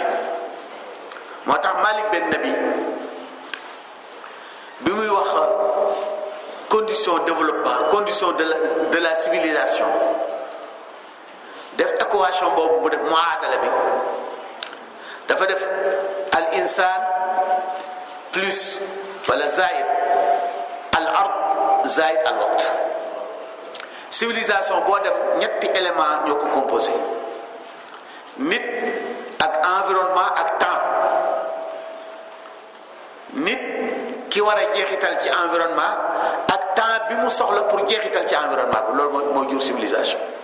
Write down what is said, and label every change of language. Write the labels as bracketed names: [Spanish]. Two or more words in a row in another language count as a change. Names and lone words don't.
[Wolof] moo tax Malik Ben Nabi bi muy wax [French] condition développement, condition de la civilisation, [Wolof] def équation boobu mu def muadala bi, dafa def [Arabic] الإنسان [Wolof] plus [Arabic] والا زائد الأرض زائد الوقت. [Wolof] civilisation boo dem ñetti élément ñoo ko composé: nit ak environnement ak temps. nit ki war a jeexital ci environnement ak temps bi mu soxla pour jeexital ci environnement bi, loolu mooy jur civilisation.